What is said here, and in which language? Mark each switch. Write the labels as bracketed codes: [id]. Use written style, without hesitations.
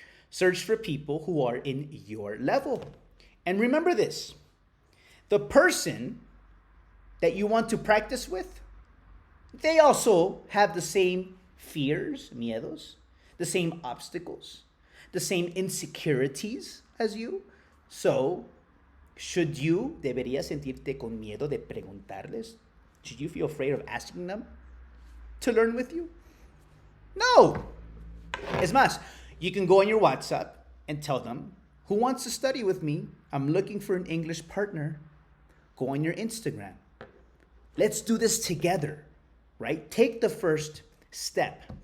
[en] Search for people who are in your level. And remember this, the person that you want to practice with, they also have the same fears, miedos, the same obstacles, the same insecurities as you. [es] So, deberías sentirte con miedo de preguntarles? [en] Should you feel afraid of asking them to learn with you? No. [es] Es más, [en] you can go on your WhatsApp and tell them, who wants to study with me? I'm looking for an English partner. Go on your Instagram. Let's do this together, right? Take the first step.